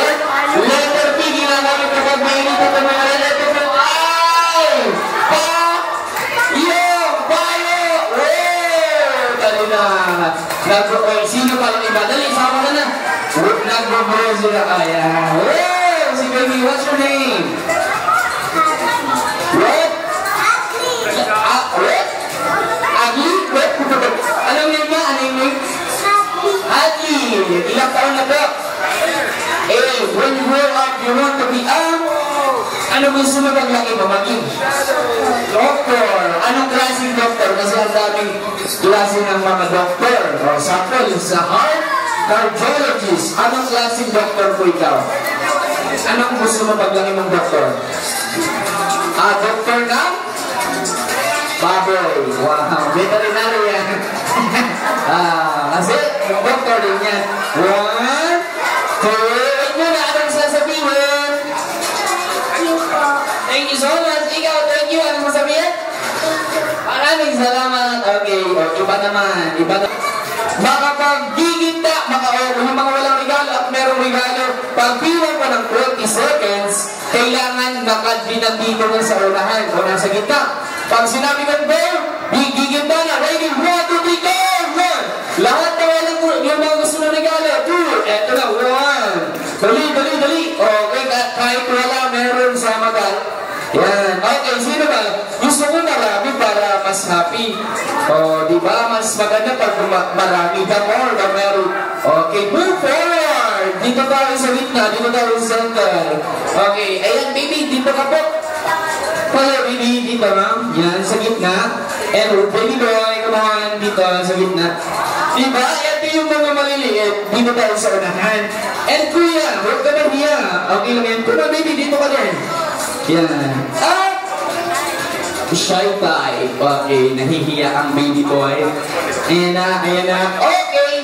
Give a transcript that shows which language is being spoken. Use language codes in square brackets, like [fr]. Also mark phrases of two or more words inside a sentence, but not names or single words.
[tl] Letter P ginagamit kapag mainit at umuulan. Letter P. Sino pa lang iba? Dali, sama ka na. Nag-bubro sila kaya. Si baby, [en] what's your name? What? What? Agi? What? [tl] Anong name niya? Anong name? Agi. Ilang taon na po? [en] When you grow up, you want to be [tl] ano gusto mo paglaki mo? Maging doktor. Anong klaseng doktor? Kasi ang daming klase ng mga doktor. O, sample, sa [en] heart cardiologist. [tl] Anong klaseng doktor po ikaw? Anong gusto mo paglaki mong doktor? Doktor na? Baboy. Wow. Veterinary yan. Kasi, yung doktor din yan. 1, 2, anong sasabihin? [en] Thank you so much. Ikaw, thank you. [tl] Anong masabihin? Maraming salamat. Okay. iba naman. Makapaggiginta, yung mga walang regalo at merong regalo, pagbilang pa ng 20 seconds, kailangan nakadinandito na sa unahan o nasa gitna. Pag sinabi ng go, giginta na. Ready? 1, 2, 3, go! 1! Lahat na walang yung mga gusto ng regalo. 2, eto na, 1. Dali. Okay, kahit wala, meron sa magal. Yan. Okay, sino ba? Gusto ko marami para mas happy. O, di ba? Mas maganda pag marami. [en] The more, the meron. Okay, move forward. [tl] Dito tayo sa gitna. Dito tayo sa center. Okay, ayan, baby. Dito ka po. [en] Follow, baby. [tl] Dito, ma'am. Yan, sa gitna. [en] And baby boy, come on. [tl] Dito, sa gitna. Diba? Ito yung mga maliliit. Dito tayo sa unahan. And kuya, huwag ka na hiya. Okay lang yan. Kuma, baby, dito ka din. Yan. At [en] shy type. [tl] Okay, nahihiya ang baby boy. Ayan na. Okay.